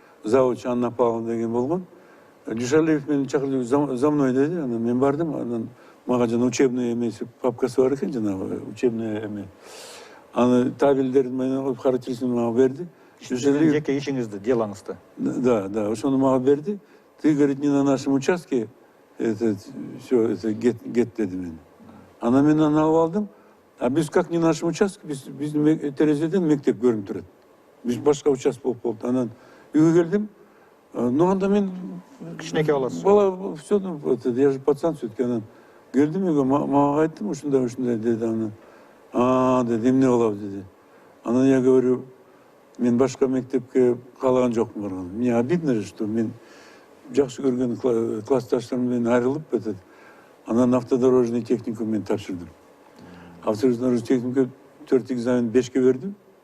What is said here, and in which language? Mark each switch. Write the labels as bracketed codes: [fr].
[ky] Завуч Анна Павловна деген болгон. Дүйшөлиев мени чакырды, [ru] за мной [ky] деди, анан мен бардым, анан мага жана учебный эмеси папкасы бар экен, жанагы учебный эме. Аны табелдерин менен характеристикасын мага берди. Жеке ишиңизди, делоңузду. Да, ошону мага берди. [ru] Ты, говорит, не на нашем участке, все, [ky] гет деди мен. Анан мен аны алып алдым. А биз [ru] как не на нашем участке, [ky] биздин терезеден мектеп көрүнүп турат. Биз башка участок болуп калды. Анан үйгө келдим. Ну анда мен Кичинекей болосуз. [ru] Бала, все, я же пацан все-таки. [ky] Анан келдим үйгө, мага айттым, ушундай деди. Анан деди, эмне кылабыз деди. Анан [ru] я говорю, [ky] мен башка мектепке каалаган жокмун барган. [ru] Мне обидно же, что [ky] мен жакшы көргөн классташтарым менен айрылып кетет. Анан автодорожный техникум мен тапшырдым. Автодорожный техникумга 4 экзамен 5ке бердим.